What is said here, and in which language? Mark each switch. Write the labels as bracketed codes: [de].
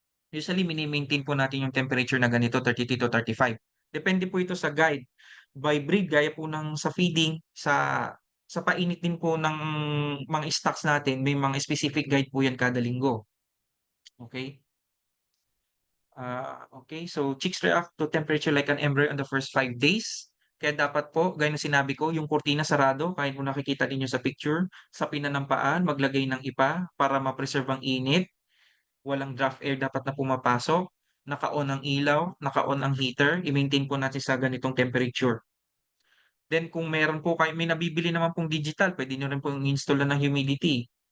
[tl] Usually mini-maintain po natin yung temperature na ganito, 32 to 35. Depende po ito sa guide. By breed, gaya po ng sa feeding, sa painit din po ng mga stocks natin, may mga specific guide po yan kada linggo. Okay? [en] Okay, so chicks react to temperature like an embryo on the first 5 days. [tl] Kaya dapat po, gaya ng sinabi ko, yung kurtina sarado, kahit kung nakikita ninyo sa picture, sa pinanampaan, maglagay ng ipa para ma-preserve ang init. Walang draft air dapat na pumapasok. Naka-on ang ilaw, naka-on ang heater. I-maintain po natin sa ganitong temperature. Then kung meron po kayo, may nabibili naman pong digital, pwede nyo rin pong install na ng humidity.